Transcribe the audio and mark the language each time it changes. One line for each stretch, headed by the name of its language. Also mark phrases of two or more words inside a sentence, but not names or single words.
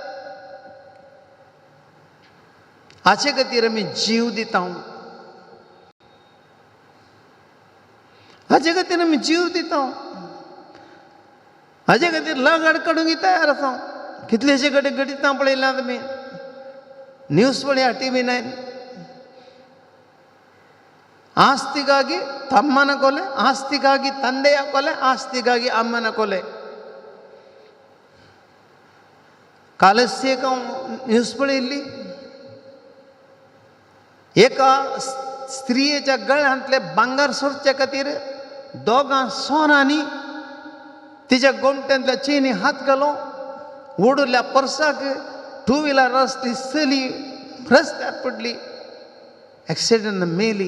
Konkani: हाचे खातीर आमी जीव दिता. हाचे खातीर आमी जीव दिता. हाचे खातीर लगाड काडूंक तयार आसा. कितलेशे कडेन घडितां पळयल्यात आमी.
Kannada: ನ್ಯೂಸ್ ಪಡೆಯ TV9 ಆಸ್ತಿಗಾಗಿ ತಮ್ಮನ ಕೊಲೆ, ಆಸ್ತಿಗಾಗಿ ತಂದೆಯ ಕೊಲೆ, ಆಸ್ತಿಗಾಗಿ ಅಮ್ಮನ ಕೊಲೆ.
Konkani: कालच न्यूज पळयल्ली. एका स्त्रियेच्या गळ्यांतले भांगार सोडचे खातीर 2 सोनांनी तिच्या गोमट्यांतल्या चेनी हात घालून ओडुल्या पर्साक 2 व्हिलर आसली चली रस्त्यार पडली, एक्सिडेंट मेली.